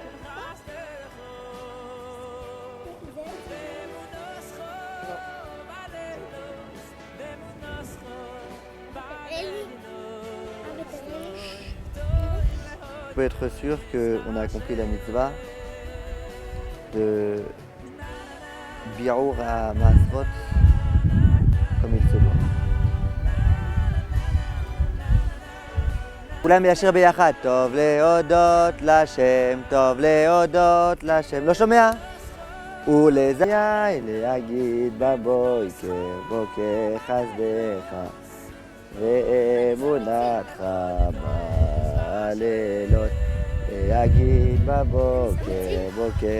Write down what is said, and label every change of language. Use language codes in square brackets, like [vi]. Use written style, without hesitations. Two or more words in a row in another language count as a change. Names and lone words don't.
[fr] Vous pouvez être sûr qu'on a accompli la mitzvah de bi'ur à Masrot comme il se doit. [he] כולם ישיר ביחד, טוב להודות לשם, טוב להודות לשם, לא שומע? ולזיי להגיד בבוקר, בוקר חסדך ואמונתך בלילות, להגיד בבוקר, בוקר.